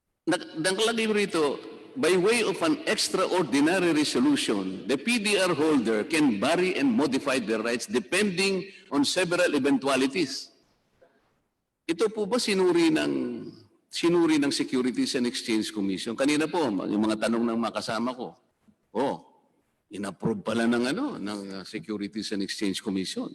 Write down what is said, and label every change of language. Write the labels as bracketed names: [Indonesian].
[Filipino] Nakalagay rito, [English] by way of an extraordinary resolution, the PDR holder can vary and modify their rights depending on several eventualities. [Filipino] Ito po ba sinuri ng Securities and Exchange Commission? Kanina po, yung mga tanong ng mga kasama ko. In-approve pala ng Securities and Exchange Commission.